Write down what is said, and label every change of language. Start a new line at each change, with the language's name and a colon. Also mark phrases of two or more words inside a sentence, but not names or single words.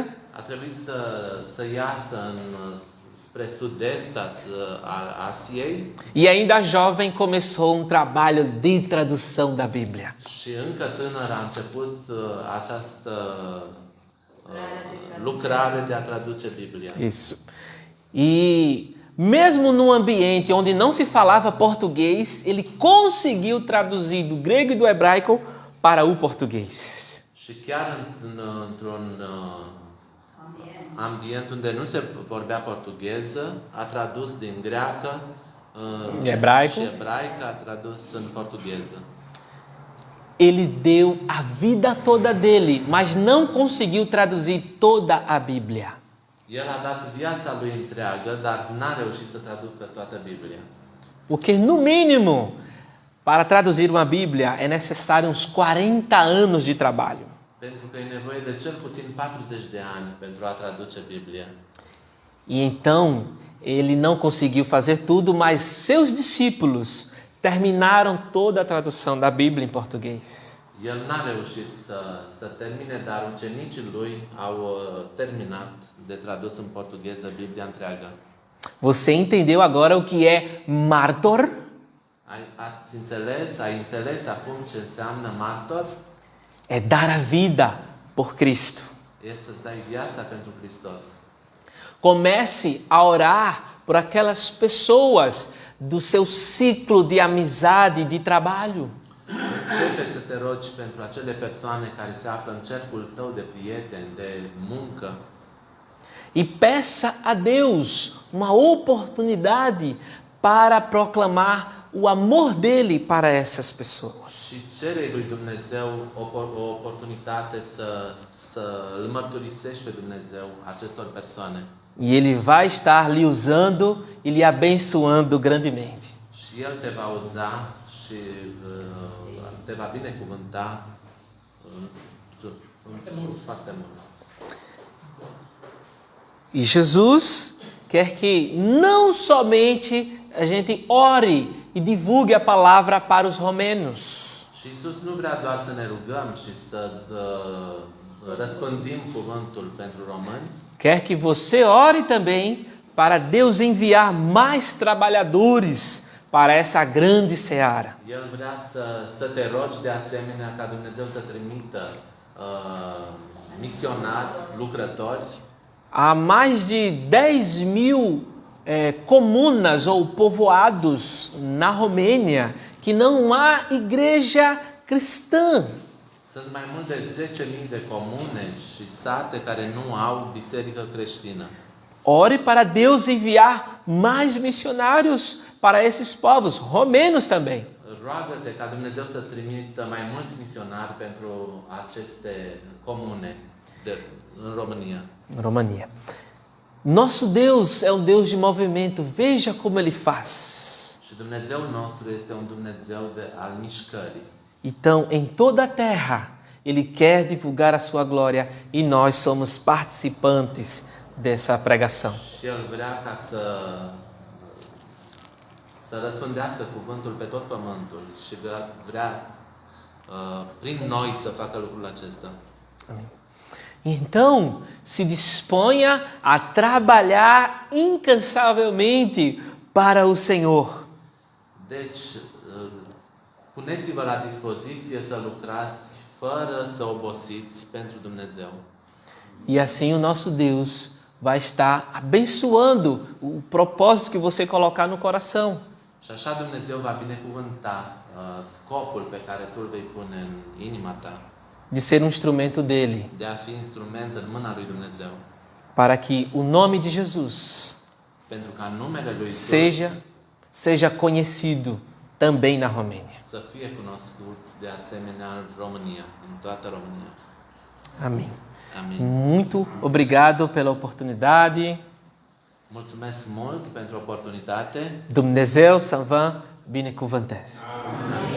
Romanian: A trebuit să iasă spre sud-est al Asiei.
Portuguese: E ainda jovem começou um trabalho de tradução da Bíblia.
Romanian: Și încă tânăr a început această lucrare de a traduce Biblia.
Portuguese: Isso. E mesmo num ambiente onde não se falava português, ele conseguiu traduzir do grego e do hebraico para o português.
Romanian: Și chiar într-un ambient unde nu se vorbea portugheză, a tradus din greacă
Portuguese: Hebraico.
Romanian: și ebraică, a tradus în portugheză.
Portuguese: Ele deu a vida toda dele, mas não conseguiu traduzir toda a Bíblia.
Romanian: El a dat viața lui întreagă, dar n-a reușit să traducă toată Biblia.
Portuguese: Porque, no mínimo, para traduzir uma Bíblia é necessário uns 40 anos de trabalho.
Romanian: Pentru că e nevoie de cel puțin 40 de ani pentru a traduce Biblia.
Portuguese: E então, ele não conseguiu fazer tudo, mas seus discípulos terminaram toda a tradução da Bíblia em português.
Romanian: El n-a reușit să termine, dar ucenicii lui au terminat de tradus în portugheză Biblia întreagă.
Portuguese: Você entendeu agora o que é martor?
Romanian: Ai înțeles acum ce înseamnă martor?
Portuguese: É dar a vida por Cristo.
Romanian: E să-ți dai viața pentru Hristos.
Portuguese: Comece a orar por aquelas pessoas do seu ciclo de amizade e de trabalho.
Romanian: Începe să te rogi pentru acele persoane care se află în cercul tău de prieteni, de muncă.
Portuguese: E peça a Deus uma oportunidade para proclamar o amor dele para essas pessoas.
Romanian: Și cere lui Dumnezeu o oportunitate să îl mărturisești pe Dumnezeu acestor persoane.
Portuguese: E ele vai estar lhe usando e lhe abençoando grandemente.
Romanian: Și el te va uza și te va binecuvânta foarte mult.
Portuguese: E Jesus quer que não somente a gente ore e divulgue a palavra para os romenos,
Romanian: Și Iisus nu vrea doar să ne rugăm și să răspândim cuvântul pentru români,
Portuguese: quer que você ore também para Deus enviar mais trabalhadores para essa grande seara.
Romanian: El vrea să te rogi de asemenea ca Dumnezeu să trimită misionari, lucrători.
Portuguese: Há mais de 10.000 comunas ou povoados na Romênia que não há igreja cristã.
Romanian: Sunt mai mult de 10.000 de comune și sate care nu au biserică creștină.
Portuguese: Ore para Deus enviar mais missionários para esses povos, romenos também.
Romanian: Roagă-te ca Dumnezeu să trimită mai mulți misionari pentru aceste comune în România. România.
Portuguese: Nosso Deus é um Deus de movimento. Veja como Ele faz.
Romanian: Și Dumnezeul nostru este un Dumnezeu al mișcării.
Portuguese: Então, em toda a terra, Ele quer divulgar a sua glória e nós somos participantes dessa pregação.
Romanian: Și El vrea ca să răspândească cuvântul pe tot pământul și vrea prin noi să facă lucrul acesta.
Portuguese: Amém. Então, se disponha a trabalhar incansavelmente para o Senhor.
Romanian: Deci, puneți-vă la dispoziție să lucrați fără să obosiți pentru Dumnezeu.
Portuguese: E assim o nosso Deus vai estar abençoando o propósito que você colocar no coração.
Romanian: Și așa Dumnezeu va binecuvânta scopul pe care tu îl vei pune în inima ta.
Portuguese: De ser um instrumento dele,
Romanian: De a fi instrument în mâna lui Dumnezeu.
Portuguese: para que o nome de Jesus
Romanian: Pentru ca numele lui Iisus
Portuguese: seja conhecido também na Romênia.
Romanian: să fie cunoscut de asemenea în România, în toată România.
Portuguese: Amém.
Romanian: Amin.
Portuguese: Muito obrigado pela oportunidade.
Romanian: Mulțumesc mult pentru oportunitate. Dumnezeu să vă binecuvânteze.